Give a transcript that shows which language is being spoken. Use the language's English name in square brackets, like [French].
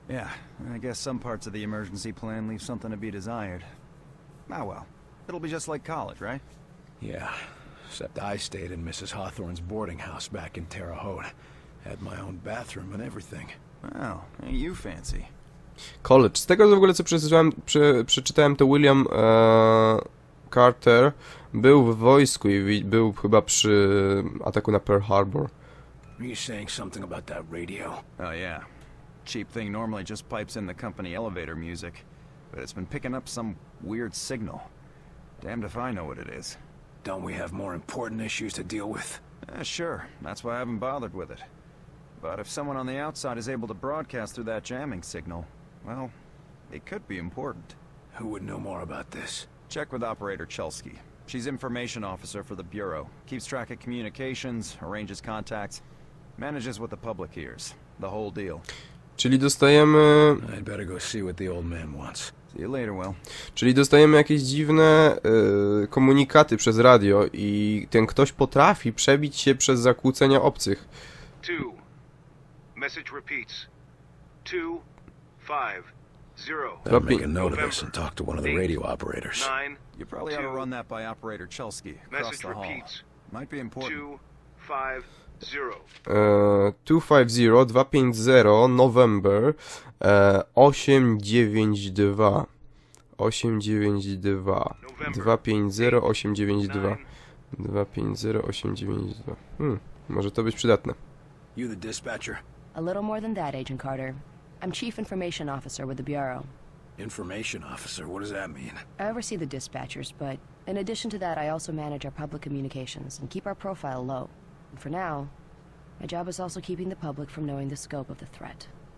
[English] Yeah, I guess some parts of the emergency plan leave something to be desired. Ah well, it'll be just like college, right? Yeah, except I stayed in Mrs. Hawthorne's boarding house back in Terre Haute. Had my own bathroom and everything. Wow, ain't you fancy. College. [Polish] Z tego w ogóle co przeczytałem, to William Carter był w wojsku i był chyba przy ataku na Pearl Harbor. [English] Were you saying something about that radio? Oh yeah. cheap thing normally just pipes in the company elevator music, but it's been picking up some weird signal. Damned if I know what it is. Don't we have more important issues to deal with? Sure, that's why I haven't bothered with it. But if someone on the outside is able to broadcast through that jamming signal, well, it could be important. Who would know more about this? Check with Operator Chelsky. She's information officer for the Bureau. Keeps track of communications, arranges contacts, manages what the public hears. The whole deal. [Polish] Czyli dostajemy... [English] I'd better go see what the old man wants. See you later, Will. [Polish] Czyli dostajemy jakieś dziwne komunikaty przez radio i ten ktoś potrafi przebić się przez zakłócenia obcych. [English] 2. Message repeats. 2, 5, 0. Better make a note of this and talk to one of the radio operators. 9. You probably ought to run that by Operator Chelsky across Message the hall. repeats. Might be important. 2, 5, 0. 250 250 November 892 892 250 892 250 892 [Polish] może to być przydatne. [English] You the dispatcher? A little more than that, Agent Carter. I'm Chief Information Officer with the Bureau. Information officer, what does that mean? I oversee the dispatchers, but in addition to that, I also manage our public communications and keep our profile low. And for now, my job is also keeping the public from knowing the scope of the threat.